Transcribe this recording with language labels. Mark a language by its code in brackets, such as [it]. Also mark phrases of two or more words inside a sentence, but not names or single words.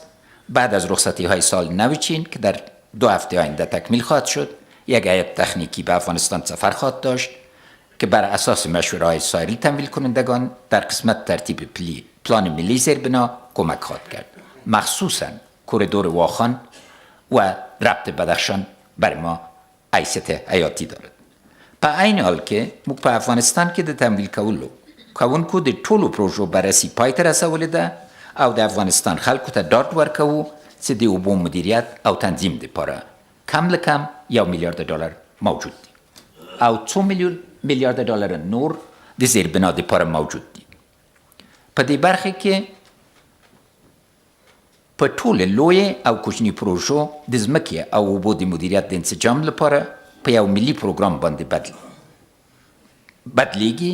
[fa] بعد از رخصتی‌های سال نو چین که در 2 هفته آینده تکمیل خواهد شد، یک هیئت تکنیکی به افغانستان سفر خواهد داشت که بر اساس مشوره‌های سایر تمویل کنندگان در قسمت ترتیب پلان ملی زیربنا کمک خواهد کرد. مخصوصاً کوریدور واخان و ربط بدخشان بر ما حیثیت حیاتی دارد. [ps] په عین حال کې موږ په افغانستان کې د تمویل کوونکو د ټولو پروژو بررسي پای ته رسولې ده او د افغانستان خلکو ته ډاډ ورکوو چې د اوبو مدیریت او تنظیم لپاره کم لکم $1 میلیارد موجود دی او 2 میلیارد دلار نور د زیربنا لپاره موجود دی. په دې برخه کې په ټوله لوی او کوچني پروژو د ځمکې او اوبو د مدیریت د انسجام لپاره په یو ملي پروګرام باندې بدلیږي.